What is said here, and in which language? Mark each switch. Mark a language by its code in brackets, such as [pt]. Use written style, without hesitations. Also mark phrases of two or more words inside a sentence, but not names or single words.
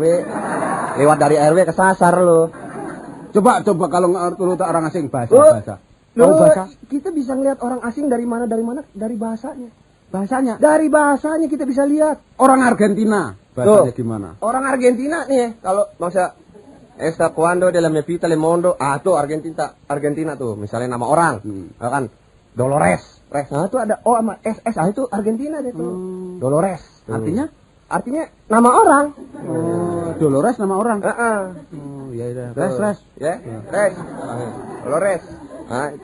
[id] Lewat dari RW kesasar lu. Coba kalau ngerti orang asing bahasa. Lu, Bahasa? kita bisa ngeliat orang asing dari mana? Dari bahasanya. Bahasanya. Dari bahasanya kita bisa lihat. Orang Argentina. Bahasanya gimana? Orang Argentina nih, kalau masa esta cuando de la mepita le mondo, tuh Argentina tuh, misalnya nama orang, kan Dolores, nah itu ada O sama SS, itu Argentina deh tuh, Dolores. Artinya? Artinya nama orang. Dolores nama orang. Oh iya. Res. Ya, Res. Dolores. Nah, itu